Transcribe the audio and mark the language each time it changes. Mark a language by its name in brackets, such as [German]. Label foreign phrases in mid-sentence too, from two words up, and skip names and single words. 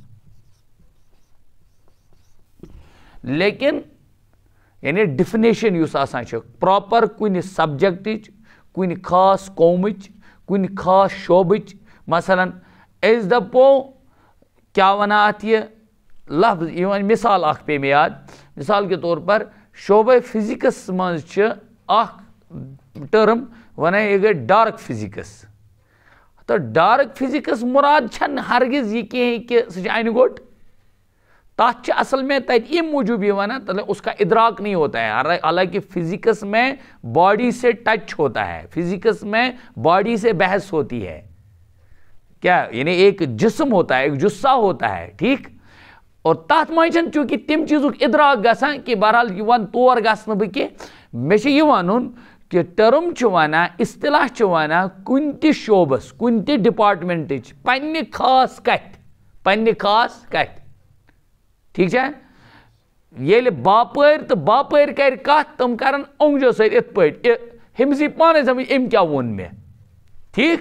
[Kashmiri] لیکن یعنی ڈِفنیشن یُس آسان چھِ پراپر کُنہِ سبجکٹٕچ کُنہِ خاص قومٕچ کُنہِ خاص شوبٕچ مثلاً أسۍ دپو کیٛاہ وَنان اتھ یہِ لفظ یہِ وۄنۍ مثال اکھ پے مےٚ یاد [Urdu] مثال کے طور پر [Kashmiri] شعبے فزکس منٛز چھِ اکھ ٹٔرم ونان یہِ گٔے [English] dark physics [Kashmiri] تہٕ [English] dark physics [Kashmiri] مُراد چھنہٕ ہرگز یہِ کینٛہہ کہِ سُہ چھِ انہِ گوٚٹ تَتھ چھِ اصل میں تَتہِ اَمہِ موٗجوٗب یہِ وَنان تَتھ [Urdu] اس کا ادراک نہیں ہوتا ہے حالانکہ فزکس میں باڈی سے ٹچ ہوتا ہے فزکس میں باڈی سے بحث ہوتی ہے کیا یعنی ایک جسم ہوتا ہے ایک جثہ ہوتا ہے ٹھیک اور [Kashmiri] تَتھ منٛز چھنہٕ چوٗنٛکہِ تِم چیٖزُک ادراک گژھان کہِ بہرحال یہِ وَن تور گژھٕ نہٕ بہٕ کینٛہہ مےٚ چھُ یہِ وَنُن کہ ٹٔرم چھُ وَنان اصطلاح چھُ وَنان کُنہِ تہِ شوبس کُنہِ تہِ ڈپارٹمنٹٕچ پننہِ خاص کتھِ ٹھیک چھا ییٚلہِ باپٲرۍ تہٕ باپٲرۍ کرِ کتھ تِم کرن اونگجو سۭتۍ یِتھ پٲٹھۍ ہُمِس یی پانے سمجھ أمۍ کیٛاہ ووٚن مےٚ ٹھیک